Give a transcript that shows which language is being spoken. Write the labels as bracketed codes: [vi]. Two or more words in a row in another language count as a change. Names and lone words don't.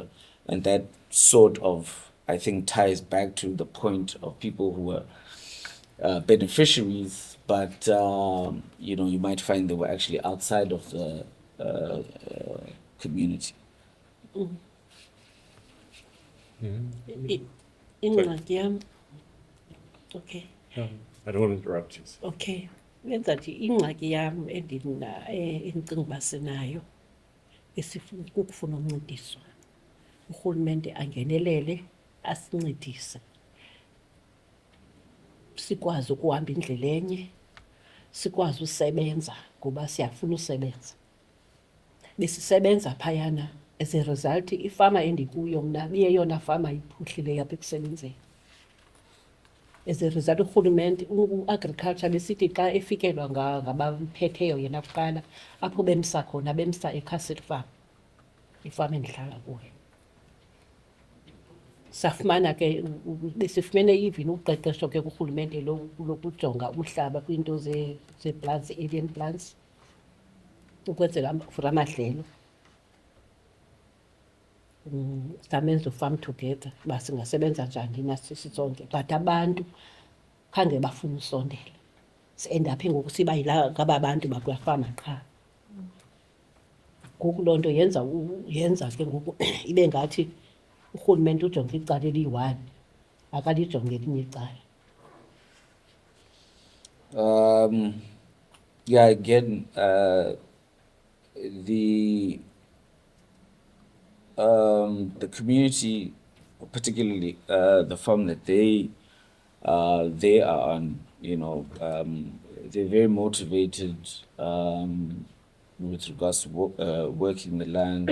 [en] And that sort of, I think, ties back to the point of people who were beneficiaries, but you might find they were actually outside of the community. I- [xh] ingxaki yam okay [en] I don't want to interrupt you. [xh] okay wenza nje ingxaki yam endicinga uba sinayo kukufuna uncediswa. Urhulumente angenelele asincedise sikwazi ukuhamba indlela enye, sikwazi usebenza ngoba siyafuna usebenza. Besisebenza phayana, [en] as a result [xh] ifama endikuyo mna biyeyona fama iphuhlileyo apha ekusebenzeni. [en] As a result [xh] urhulumente u-agriculture besithi xa efikelwa ngabaphetheyo yena kuqala apho bemsa khona bemsa eCastle Farm, ifama endihlala kuyo. Safumana ke besifumene even uqeqesho ke kurhulumente lokujonga umhlaba kwiinto ze-plants, [en] alien plants, [xh] ukwenzela for amadlelo. Samenza uFarm Together uba singasebenza njani nathi sisonke, but abantu khange bafune usondela. Si-endaphe ngoku siba ngaba bantu bakulaa fama qha. Ngoku loo nto yenza ke ngoku ibe ngathi urhulumente ujonge icala eliyi-one, akalijonge elinye icala. [en] Yeah, again, the community, particularly the farm that they are on, they're very motivated with regards to working the land.